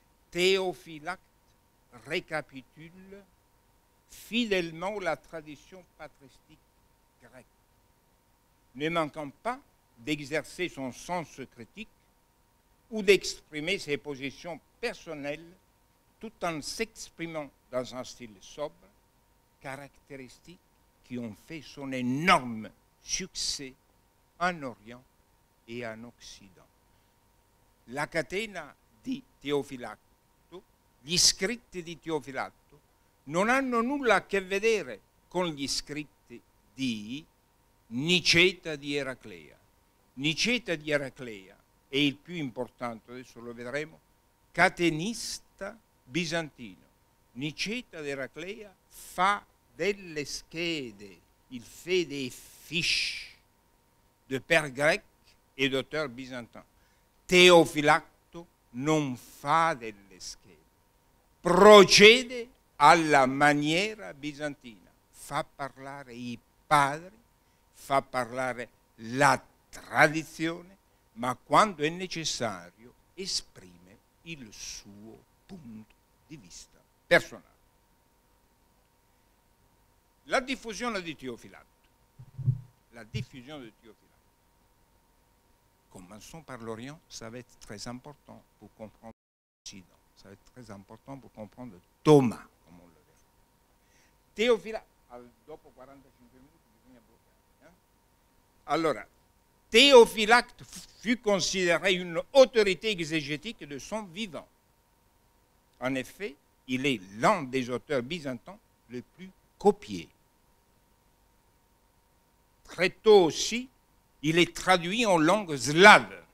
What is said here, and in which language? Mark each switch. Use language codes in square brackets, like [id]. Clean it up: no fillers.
[fr] Théophylacte récapitule fidèlement la tradition patristique grecque, ne manquant pas d'exercer son sens critique ou d'exprimer ses positions personnelles tout en s'exprimant dans un style sobre, caractéristiques qui ont fait son énorme succès en Orient et en Occident. [it] La catena di Teofilacto, gli scritti di Teofilatto, non hanno nulla a che vedere con gli scritti di Niceta di Eraclea. Niceta di Eraclea è il più importante, adesso lo vedremo, catenista bizantino. Niceta di Eraclea fa delle schede, [fr] il fait des fiches de père grec et d'auteur byzantin. [it] Teofilacto non fa delle schede, procede alla maniera bizantina, fa parlare i padri, fa parlare la tradizione, ma quando è necessario esprime il suo punto di vista personale. La diffusione di Teofilatto. [fr] La diffusion de Théophylacte. Commençons par l'Orient, ça va être très important pour comprendre l'Occident. Ça va être très important pour comprendre Thomas, comme on le verra. [it] Teofilacte, dopo 45 minuti bisogna bloccare. Allora, [fr] Théophylacte fut considéré une autorité exégétique de son vivant. En effet, il est l'un des auteurs byzantins les plus copiés. Très tôt aussi, il est traduit en langue slave.